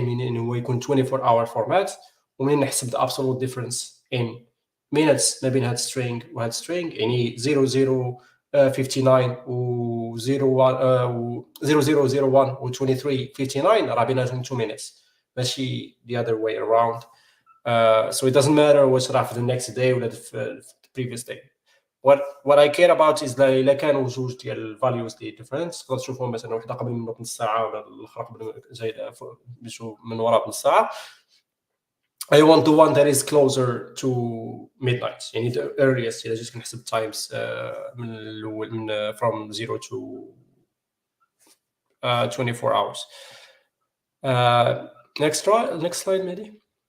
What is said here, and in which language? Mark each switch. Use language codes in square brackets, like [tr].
[en] meaning [ar] هو يكون [en] 24-hour format. [ar] ومنين نحسب [en] the absolute difference in minutes [ar] ما بين هاد string وهاد string يعني 0059 و 0001 و 2359 راه بيناتهم [en] 2 minutes [ar] ماشي [en] the other way around. So it doesn't matter [ar] واش راه في [en] the next day ولا the previous day. What I care about is [ar] إلا كانوا جوج ديال values دي different تقدر تشوفهم مثلا وحده قبل منه بنص ساعه ولا الاخرى قبل زايده من وراء بنص ساعه. [en] I want the one that is closer to midnight [ar] يعني [en] the earliest [ar] إلا جيت كنحسب [en] times [ar] من الأول من [en] from 0 to 24 hours. Next slide maybe.